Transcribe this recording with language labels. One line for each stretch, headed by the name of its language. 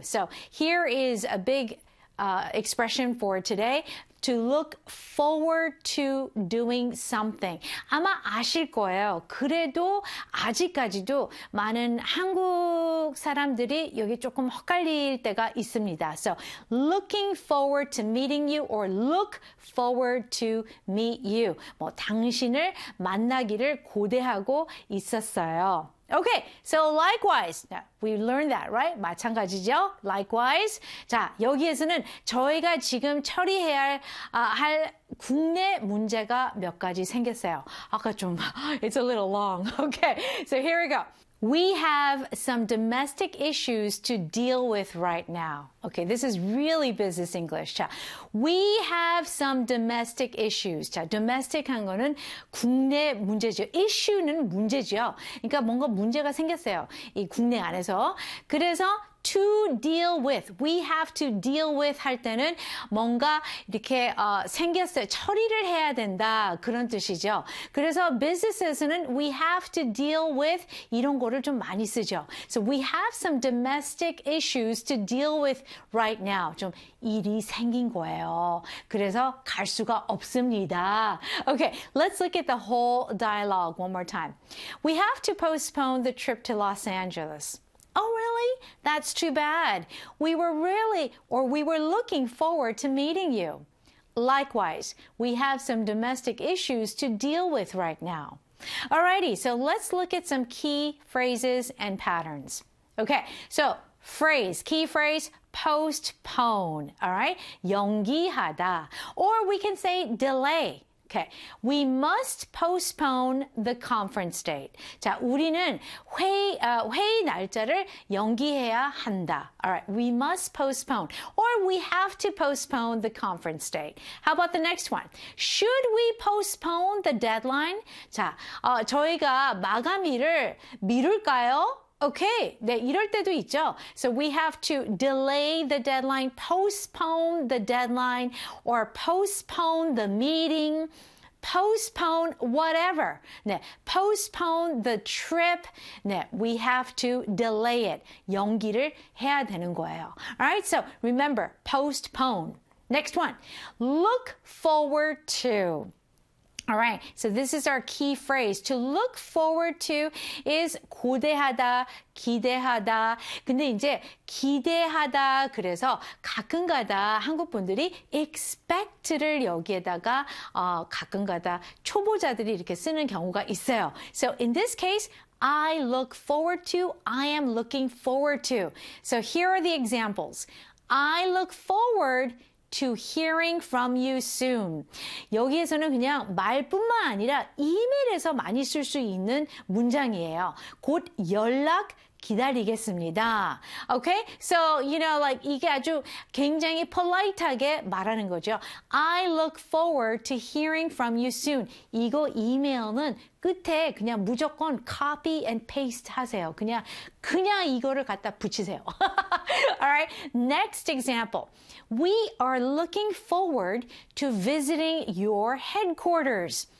English: So here is a big expression for today. To look forward to doing something.
Korean: 아마 아실 거예요. 그래도 아직까지도 많은 한국 사람들이 여기 조금 헷갈릴 때가 있습니다.
English: So, looking forward to meeting you or look forward to meet you.
Korean: 뭐, 당신을 만나기를 고대하고 있었어요.
English: Okay, so likewise. We learned that, right?
Korean: 마찬가지죠?
English: Likewise.
Korean: 자, 여기에서는 저희가 지금 처리해야 할 국내 문제가 몇 가지 생겼어요. 아까 좀,
English: it's a little long. Okay, so here we go. We have some domestic issues to deal with right now. Okay, this is really business English. 자, we have some domestic issues.
Korean: 자, domestic 한 거는 국내 문제죠. Issue는 문제죠. 그러니까 뭔가 문제가 생겼어요. 이 국내 안에서. 그래서 to deal with.
English: We have to deal with
Korean: 할 때는 뭔가 이렇게 생겼어요. 처리를 해야 된다. 그런 뜻이죠. 그래서 business에서는
English: we have to deal with
Korean: 이런 거를 좀 많이 쓰죠.
English: So we have some domestic issues to deal with right now.
Korean: 좀 일이 생긴 거예요. 그래서 갈 수가 없습니다.
English: Okay, let's look at the whole dialogue one more time. We have to postpone the trip to Los Angeles. Oh, really? That's too bad. We were looking forward to meeting you. Likewise, we have some domestic issues to deal with right now. Alrighty, so let's look at some key phrases and patterns. Okay, so key phrase, postpone. Alright, 연기하다. Or we can say delay. Okay. We must postpone the conference date.
Korean: 자, 우리는 회의 날짜를 연기해야 한다.
English: All right. We must postpone or we have to postpone the conference date. How about the next one? Should we postpone the deadline?
Korean: 자, 저희가 마감일을 미룰까요? Okay. 네, 이럴 때도 있죠.
English: So we have to delay the deadline, postpone the deadline or postpone the meeting. Postpone whatever. 네, postpone the trip. 네, we have to delay it.
Korean: 연기를 해야 되는 거예요.
English: Alright, so remember, postpone. Next one. Look forward to. Alright, so this is our key phrase. To look forward to is
Korean: 고대하다, 기대하다. 근데 이제 기대하다, 그래서 가끔가다 한국 분들이 expect를 여기에다가 가끔가다 초보자들이 이렇게 쓰는 경우가 있어요.
English: So in this case, I look forward to, I am looking forward to. So here are the examples. I look forward to hearing from you soon.
Korean: 여기에서는 그냥 말뿐만 아니라 이메일에서 많이 쓸수 있는 문장이에요. 곧 연락 기다리겠습니다. Okay?
English: So, you know, like
Korean: 이게 아주 굉장히 polite하게 말하는 거죠.
English: I look forward to hearing from you soon.
Korean: 이거 이메일은 끝에 그냥 무조건 copy and paste 하세요. 그냥 이거를 갖다 붙이세요.
English: Alright, next example. We are looking forward to visiting your headquarters.